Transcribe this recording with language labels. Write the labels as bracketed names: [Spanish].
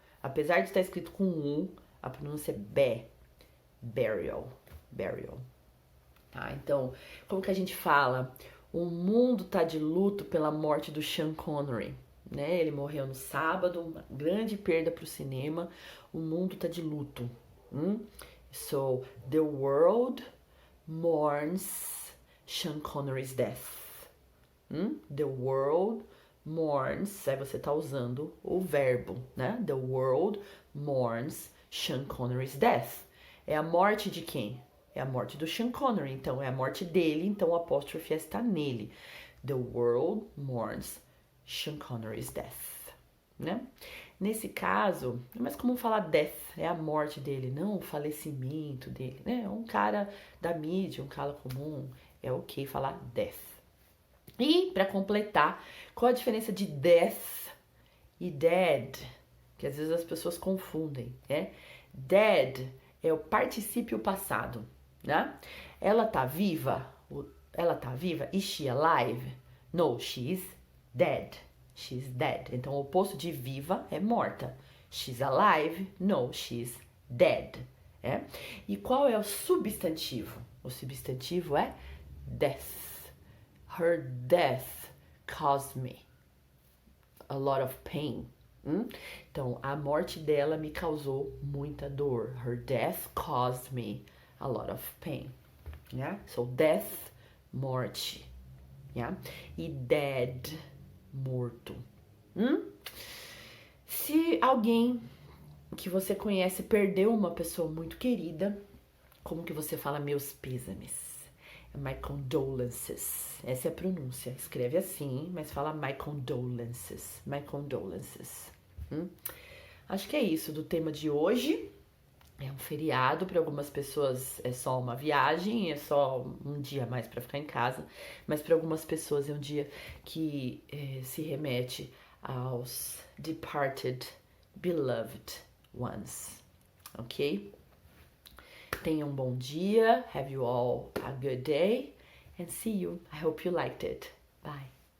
[Portuguese] Apesar de estar escrito com a pronúncia é burial. Tá, então, como que a gente fala? O mundo tá de luto pela morte do Sean Connery, né? Ele morreu no sábado, uma grande perda pro cinema. O mundo tá de luto. [English] So, the world mourns Sean Connery's death. The world mourns, [Portuguese] aí você tá usando o verbo, né? [English] The world mourns Sean Connery's death. [Portuguese] É a morte de quem? É a morte do Sean Connery, então é a morte dele, então o apóstrofe está nele. [English] The world mourns Sean Connery's death, né? [Portuguese] Nesse caso, não é mais comum falar death, é a morte dele, não o falecimento dele, né? É um cara da mídia, um cara comum, É ok falar death. E para completar, qual a diferença de death e dead? Que às vezes as pessoas confundem, né? Dead é o particípio passado, né? Ela tá viva? Ela tá viva? [English] Is she alive? No, she's dead. She's dead. [Portuguese] Então o oposto de viva é morta. [English] She's alive? No, she's dead. É? [Portuguese] E qual é o substantivo? O substantivo é death. [English] Her death caused me a lot of pain. [Portuguese] Então, a morte dela me causou muita dor. [English] Her death caused me a lot of pain. Yeah? So, death, morte. Yeah? [Portuguese] E dead, morto. Se alguém que você conhece perdeu uma pessoa muito querida, como que você fala meus pêsames? [English] My condolences. [Portuguese] Essa é a pronúncia. Escreve assim, mas fala my condolences. [English] My condolences. [Portuguese] Acho que é isso do tema de hoje. É um feriado, para algumas pessoas é só uma viagem, é só um dia a mais para ficar em casa, mas para algumas pessoas é um dia que se remete aos [English] departed, beloved ones, [Portuguese] ok? Tenham um bom dia, [English] have you all a good day, and see you. I hope you liked it. Bye.